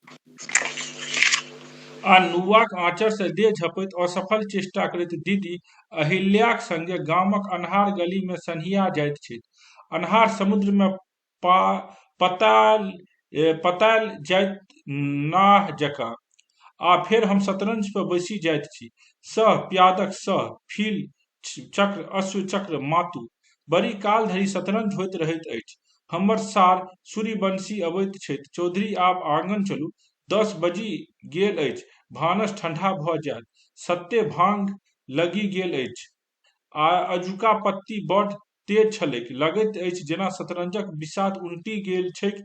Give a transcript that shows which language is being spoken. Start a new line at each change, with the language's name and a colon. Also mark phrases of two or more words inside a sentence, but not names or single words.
Maithili: आ नुआक आँचर से देह झपैत असफल चेष्टा करैत दीदी अहिल्याक संगे गामक अन्हार गली में सन्हिया जाइत छथि। अन्हार समुद्र में पताल जाइत नाह जकाँ। आ फेर हम शतरंज पर बैसी जाइत छी, सह प्यादक सह, फील चक्र, अश्व चक्र, मातु। बड़ी काल धरि शतरंज होइत रहैत अछि। हमर सार सूर्यवंशी अबैत छथि, चौधरी आब आंगन चलू, 10 बजि गेल अछि, भानस ठंढा भऽ जायत। सत्ते भांग लगी गेल अछि आ अजुका पत्ती बड़ तेज छलैक, लगैत अछि जेना शतरंजक बिसात उनटि गेल छैक।